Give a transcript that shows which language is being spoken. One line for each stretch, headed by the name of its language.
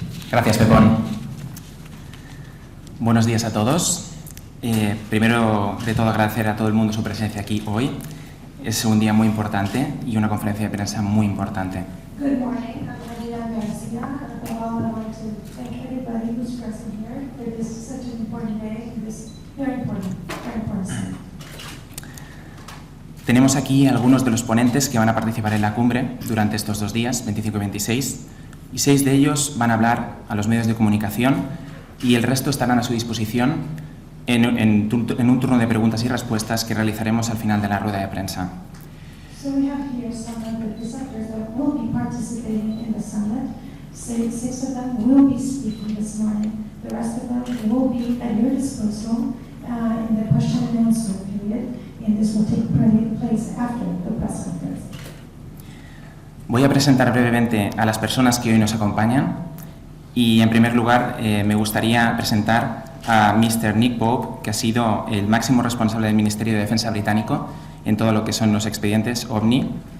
Spanish: Gracias, Pepón. Buenos días a todos. Primero de todo, agradecer a todo el mundo su presencia aquí hoy. Es un día muy importante y una conferencia de prensa muy importante.
English: Good morning. I'm Marina Garcia. I would like to thank everybody who's present here for this such an important day and this very important summit.
Spanish: Tenemos aquí algunos de los ponentes que van a participar en la cumbre durante estos 2 días, 25 y 26, y 6 de ellos van a hablar a los medios de comunicación y el resto estarán a su disposición en un turno de preguntas y respuestas que realizaremos al final de la rueda de prensa.
English: So we have here some of the presenters that will be participating in the summit. 6 of them will be speaking this morning. The rest of them will be at your disposal in the question and answer period, and this will take place after the press conference.
Spanish: Voy a presentar brevemente a las personas que hoy nos acompañan y, en primer lugar, me gustaría presentar a Mr. Nick Pope, que ha sido el máximo responsable del Ministerio de Defensa británico en todo lo que son los expedientes OVNI.